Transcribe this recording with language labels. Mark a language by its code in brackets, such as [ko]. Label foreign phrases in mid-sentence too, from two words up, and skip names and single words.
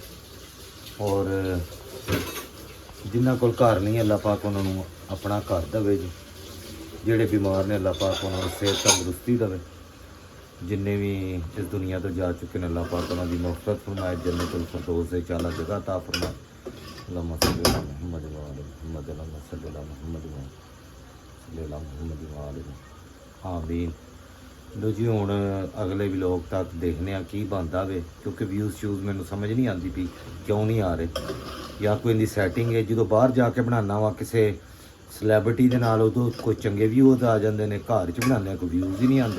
[pa] ਔਰ ਜਿਨ੍ਹਾਂ ਕੋਲ ਘਰ ਨਹੀਂ ਅੱਲਾਹ ਪਾਕ ਉਹਨਾਂ ਨੂੰ ਆਪਣਾ ਘਰ ਦੇਵੇ ਜੀ। ਜਿਹੜੇ ਬਿਮਾਰ ਨੇ ਅੱਲਾਹ ਪਾਕ ਉਹਨਾਂ ਨੂੰ ਸਿਹਤ ਤੰਦਰੁਸਤੀ ਦੇਵੇ। ਜਿੰਨੇ ਵੀ ਇਸ ਦੁਨੀਆ ਤੋਂ ਜਾ ਚੁੱਕੇ ਨੇ ਅੱਲਾਹ ਪਾਕ ਉਹਨਾਂ ਦੀ ਮਗਫਰਤ ਫਰਮਾਏ, ਜੰਨਤੁਲ ਫਿਰਦੌਸ ਦੇ ਚਾਲਾ ਜਗ੍ਹਾ ਤਾ ਫਰਮਾਏ। [ar] اللهم صل على محمد وآل محمد، اللهم صل على محمد وصل على محمد وآل آمين. [pa] ਲੋ ਜੀ ਹੁਣ ਅਗਲੇ ਵਲੋਗ ਤੱਕ ਦੇਖਦੇ ਆ ਕੀ ਬਣਦਾ ਵੇ, ਕਿਉਂਕਿ ਵਿਊਜ਼ ਸ਼ੂਜ਼ ਮੈਨੂੰ ਸਮਝ ਨਹੀਂ ਆਉਂਦੀ ਪਈ ਕਿਉਂ ਨਹੀਂ ਆ ਰਹੇ। ਜਾਂ ਕੋਈ ਇਹਦੀ ਸੈਟਿੰਗ ਹੈ, ਜਦੋਂ ਬਾਹਰ ਜਾ ਕੇ ਬਣਾਉਣਾ ਵਾ ਕਿਸੇ ਸੈਲੈਬਰਿਟੀ ਦੇ ਨਾਲ ਉਦੋਂ ਕੋਈ ਚੰਗੇ ਵਿਊਜ਼ ਆ ਜਾਂਦੇ ਨੇ, ਘਰ 'ਚ ਬਣਾਉਂਦੇ ਕੋਈ ਵਿਊਜ਼ ਹੀ ਨਹੀਂ ਆਉਂਦੇ।